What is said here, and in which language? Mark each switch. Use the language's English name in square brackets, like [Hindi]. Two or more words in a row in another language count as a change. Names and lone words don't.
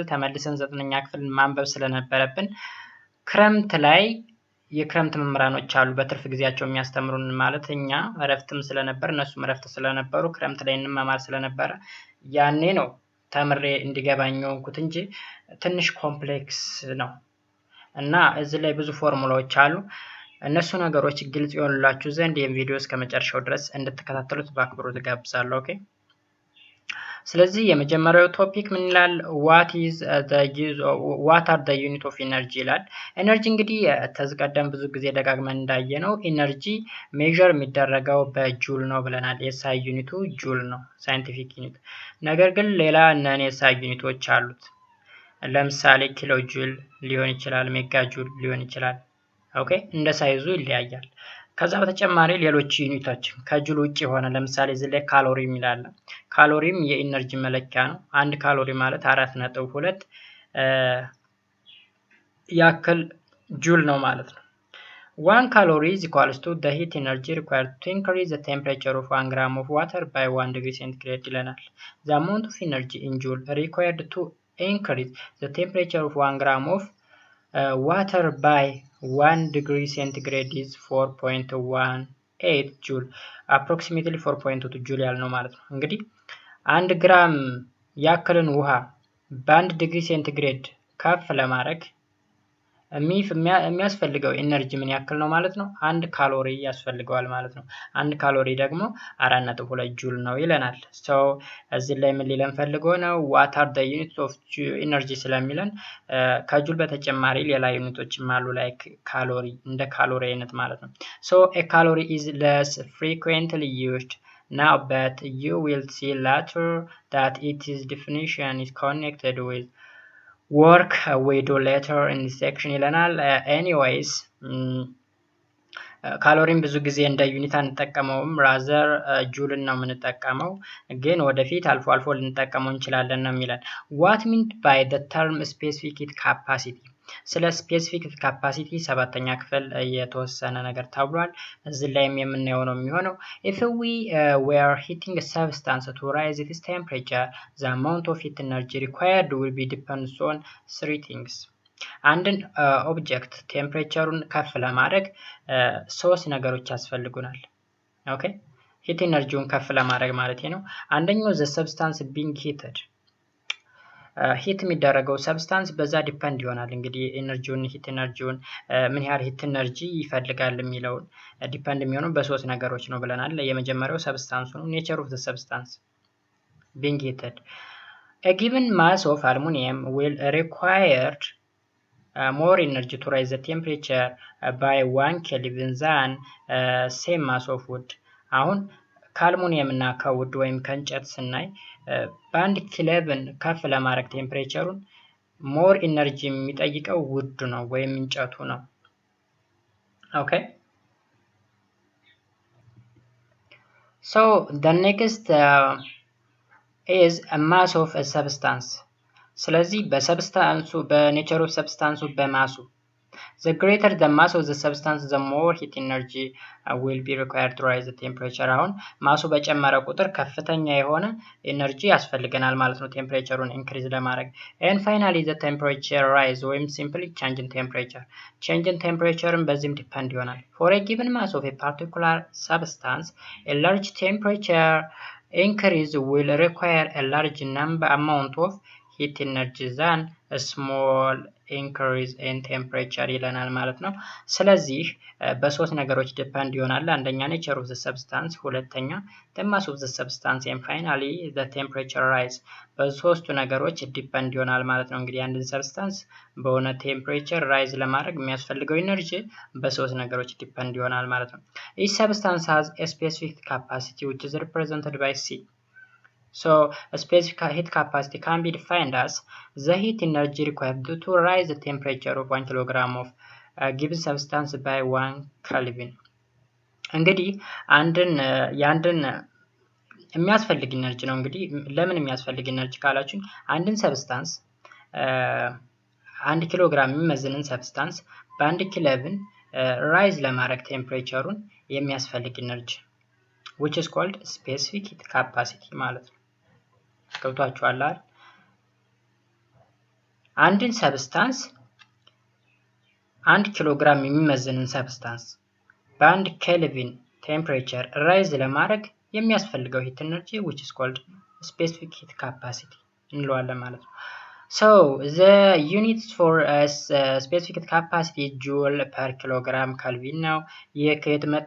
[Amharic] ተመልሰን 9ኛ ክፍል ማንበብ ስለነበረብን ክረምት ላይ የክረምት መምህራኖች አሉ በትርፍ ጊዜያቸው የሚያስተምሩን ማለት እኛ እረፍትም ስለነበር እነሱም እረፍት ስለነበሩ ክረምት ላይ እንማማር ስለነበረ ያኔ ነው ተምሬ እንዲገባኝ የሆንኩት እንጂ ትንሽ ኮምፕሌክስ ነው እና እዚህ ላይ ብዙ ፎርሙላዎች አሉ። እነሱ ነገሮች ግልጽ ይሆንላችሁ ዘንድ ይህን ቪዲዮ እስከ መጨረሻው ድረስ እንድትከታተሉት በአክብሮት ጋብዛለሁ። ኦኬ ስለዚህ የመጀመሪያው ቶፒክ ምን ይላል? [English] what are the unit of energy [Amharic] ይላል። ኤነርጂ እንግዲህ ተዝቀደም ብዙ ጊዜ ደጋግመን እንዳየነው [English] energy measure [Amharic] የሚደረገው በጁል ነው ብለናል። የሳይ ዩኒቱ ጁል ነው [English] scientific unit። [Amharic] ነገር ግን ሌላ ነን የሳይ ዩኒቶች አሉት። ለምሳሌ [English] kilo joule [Amharic] ሊሆን ይችላል፣ [English] mega joule [Amharic] ሊሆን ይችላል። ኦኬ እንደ ሳይዙ ይለያያል። ከዛ በተጨማሪ ሌሎች ዩኒቶች ከጁል ውጪ ሆነ ለምሳሌ እዚህ ላይ ካሎሪ ይላል። ካሎሪም የኢነርጂ መለኪያ ነው። አንድ ካሎሪ ማለት [English] 4.2 [Amharic] ያክል ጁል ነው ማለት ነው። [English] 1 calorie is equals to the heat energy required to increase the temperature of 1 gram of water by 1 degree centigrade ይለናል። The amount of energy in joule required to increase the temperature of 1 gram of water by 1 degree centigrade is 4.18 joule approximately 4.2 joule [Amharic] ያልነው ማለት ነው። እንግዲህ 1 ግራም ያክልን ውሃ በ1 ዲግሪ ሴንቲግሬድ ከፍ ለማድረግ የሚያስፈልገው ኤነርጂ ምን ያክል ነው ማለት ነው? 1 ካሎሪ ያስፈልገዋል ማለት ነው። 1 ካሎሪ ደግሞ 4.2 ጁል ነው ይለናል። ሶ እዚህ ላይ ምን ሊለን ፈልጎ ነው? [English] what are the units of energy [Amharic] ስለሚለን ከጁል በተጨማሪ ሌላ ዩኒቶችም አሉ ላይክ ካሎሪ እንደ ካሎሪ አይነት ማለት ነው። [English] ሶ a calorie is less frequently used now but you will see later that its definition is connected with work we do later in this section ይለናል። anyways [Amharic] ካሎሪን ብዙ ጊዜ እንደ ዩኒት አንጠቀመውም ራዘር ጁልን ነው የምንጠቀመው፣ ግን ወደፊት አልፎ አልፎ ልንጠቀመው እንችላለን ነው የሚለን። [English] what meant by the term specific heat capacity [Amharic] ስለ [English] specific heat capacity [Amharic] 7ኛ ክፍል የተወሰነ ነገር ተብሏል። እዚህ ላይም የምናየው ነው የሚሆነው። if [English] we were heating a substance to rise its temperature the amount of heat energy required will be depends on 3 things [Amharic] አንድን ኦብጀክት ቴምፕሬቸሩን ከፍ ለማድረግ 3 ነገሮች ያስፈልጉናል። ኦኬ ሂት ኤነርጂውን ከፍ ለማድረግ ማለት ነው። አንደኛው [English] the substance being heated [Amharic] ሂት የሚደረገው ሰብስታንስ በዛ ዲፔንድ ይሆናል። እንግዲህ ኤነርጂውን ሂት ኤነርጂውን ምን ያህል ሂት ኤነርጂ ይፈልጋል የሚለውን ዲፔንድ የሚሆነው በ3 ነገሮች ነው ብለናል። የመጀመሪያው ሰብስታንሱ [English] ነው። nature of the substance being heated a given mass of aluminum will require more energy to raise the temperature by 1 Kelvin than same mass of wood [Amharic] አሁን ከአልሙኒየም እና ከውድ ወይም ከእንጨት ስናይ በ1 ኬልቪን ከፍ ለማድረግ ቴምፕሬቸሩን ሞር ኢነርጂ የሚጠይቀው ውድ ነው ወይም እንጨቱ ነው። [English] ኦኬ so the next is a mass of a substance [Amharic] ስለዚህ በሰብስታንሱ በኔቸር ኦፍ ሰብስታንሱ በማሱ [English] the greater the mass of the substance the more heat energy will be required to rise the temperature [Amharic] አሁን ማሱ በጨመረ ቁጥር ከፍተኛ የሆነ ኤነርጂ ያስፈልገናል ማለት ነው ቴምፕሬቸሩን ኢንክሪዝ ለማድረግ። [English] and finally the temperature rise [Amharic] ወይም [English] simply change in temperature [Amharic] ን በዚህም ዲፔንድ ይሆናል። for a [English] given mass of a particular substance a large temperature increase will require a large amount of heat energy than a small increase in temperature [Amharic] ይለናል ማለት ነው። ስለዚህ በ3 ነገሮች ዲፔንድ ይሆናል። አንደኛ [English] nature of the substance፣ [Amharic] ሁለተኛ [English] the mass of the substance and finally the temperature rise [Amharic] በ3ቱ ነገሮች ዲፔንድ ይሆናል ማለት ነው። እንግዲህ አንድን ሰብስታንስ በሆነ ቴምፕሬቸር ራይዝ ለማድረግ የሚያስፈልገው ኢነርጂ በ3 ነገሮች ዲፔንድ ይሆናል ማለት ነው። [English] each substance has a specific capacity which is represented by C. So a specific heat capacity can be defined as the heat energy required to rise the temperature of 1 kilogram of a given substance by 1 Kelvin. [Amharic] እንግዲህ ያንድን የሚያስፈልግ ኢነርጂ ነው። እንግዲህ ለምን የሚያስፈልግ ኢነርጂ ካላችሁ አንድን ሰብስታንስ 1 ኪሎ ግራም የሚመዝንን ሰብስታንስ በ1 ኬልቪን ራይዝ ለማድረግ ቴምፕሬቸሩን የሚያስፈልግ ኢነርጂ [English] which is called specific heat capacity [Amharic] ማለት ነው። ገብቷችኋል አይደል? አንድን ሰብስታንስ 1 ኪሎ ግራም የሚመዝንን ሰብስታንስ በ1 ኬልቪን ቴምፕሬቸር ራይዝ ለማድረግ የሚያስፈልገው ሂት ኤነርጂ [English] which is called specific heat capacity [Amharic] እንለዋለን ማለት ነው። [English] so the units for specific heat capacity joule per kilogram kelvin [Amharic] ነው። ይህ ከየት መጣ?